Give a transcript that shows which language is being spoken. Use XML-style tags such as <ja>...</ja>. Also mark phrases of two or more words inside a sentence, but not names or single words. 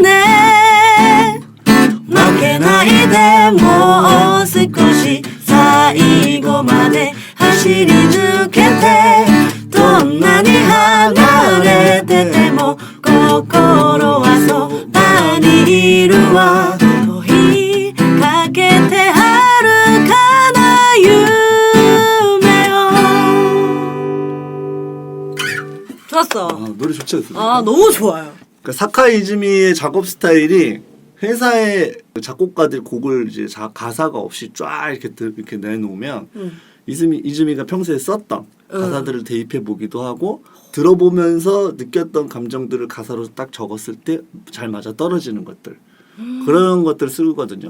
<ja>ね負けないでもう少し最後まで走り抜けてどんなに離れてても心はそばにいるわ追いかけて遥かな夢を 좋았어.</ja> <ko>노래 좋지 않습니까? 아 너무 좋아요. 그러니까 사카이 이즈미의 작업 스타일이 회사의 작곡가들 곡을 이제 가사가 없이 쫙 이렇게 내놓으면 이즈미가 평소에 썼던 가사들을 대입해 보기도 하고 들어보면서 느꼈던 감정들을 가사로 딱 적었을 때 잘 맞아 떨어지는 것들 그런 것들 쓰거든요.</ko>